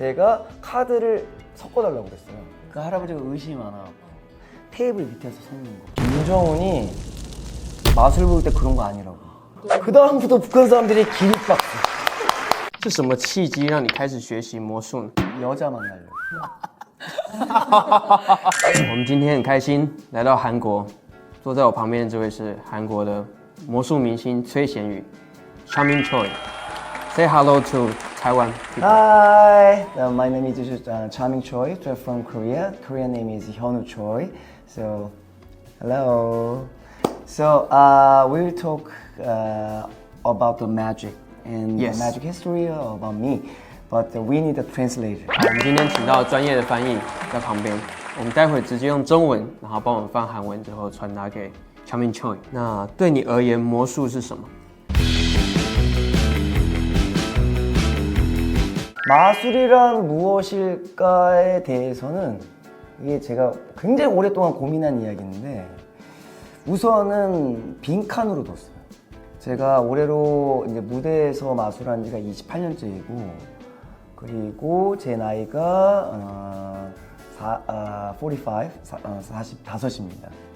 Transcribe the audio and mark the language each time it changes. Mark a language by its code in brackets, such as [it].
[ko] 제가 카드를 섞어달라고 그랬어요. 그 할아버지가 의심이 많아. 테이블 밑에서 섞는 거. 김정은이 마술 볼 때 그런 거 아니라고. 그 다음부터 북한 사람들이 기립박수. [zh] 是什么契机让你开始学习魔术呢？ [ko] 여자 만나려고. [zh] 我们今天很开心来到韩国，坐在我旁边的这位是韩国的魔术明星崔贤宇 ，Charming Choi。 [en] Say hello to Taiwan people. Hi, my name is Charming Choi from Korea. Korean name is Hyunwoo Choi. So, hello. So, we'll talk about the magic and Yes. the magic history about me. But we need a translator. [zh] 我们今天请到专业的翻译在旁边，我们待会直接用中文，然后帮我们翻韩文之后传达给 Charming Choi。那对你而言，魔术是什么？ [ko] 마술이란 무엇일까에 대해서는 이게 제가 굉장히 오랫동안 고민한 이야기인데 우선은 빈칸으로 뒀어요. 제가 올해로 이제 무대에서 마술한 지가 28년째이고 그리고 제 나이가 45입니다.